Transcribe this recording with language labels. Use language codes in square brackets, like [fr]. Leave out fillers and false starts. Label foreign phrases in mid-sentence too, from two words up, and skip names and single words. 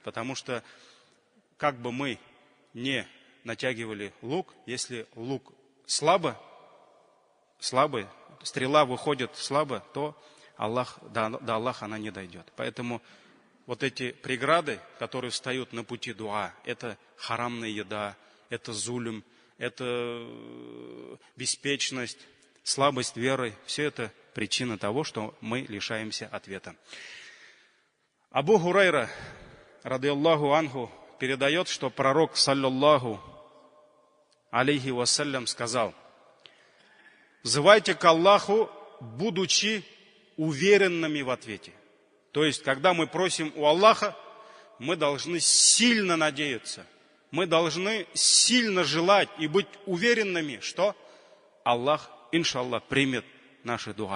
[ru] Потому что как бы мы не натягивали лук, если лук слабый, стрела выходит слабо, то до Аллаха она не дойдет. Поэтому вот эти преграды, которые встают на пути дуа, это харамная еда, это зулим, это беспечность, слабость веры. Все это причина того, что мы лишаемся ответа. [ar] أبو هريرة، رضي الله عنه, [ru] передает, что пророк, [ar] صلى الله عليه وسلم, [ru] сказал: взывайте к Аллаху, будучи уверенными в ответе. То есть, когда мы просим у Аллаха, мы должны сильно надеяться, мы должны сильно желать и быть уверенными, что Аллах, иншаллах, примет наши дуа.